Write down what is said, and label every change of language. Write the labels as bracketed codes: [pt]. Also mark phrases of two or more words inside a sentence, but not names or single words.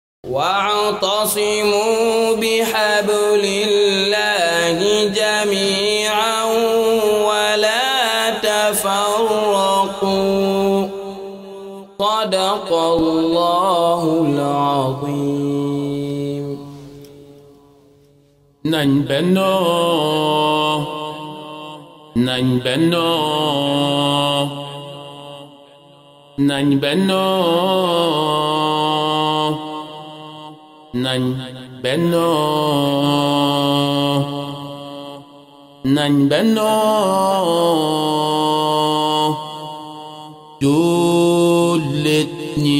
[ar] واعتصموا بحبل الله جميعا ولا تفرقوا صدق الله العظيم. [wo] nañ bennoo nañ bennoo nañ bennoo nañ bennoo nañ bennoo jullit ñi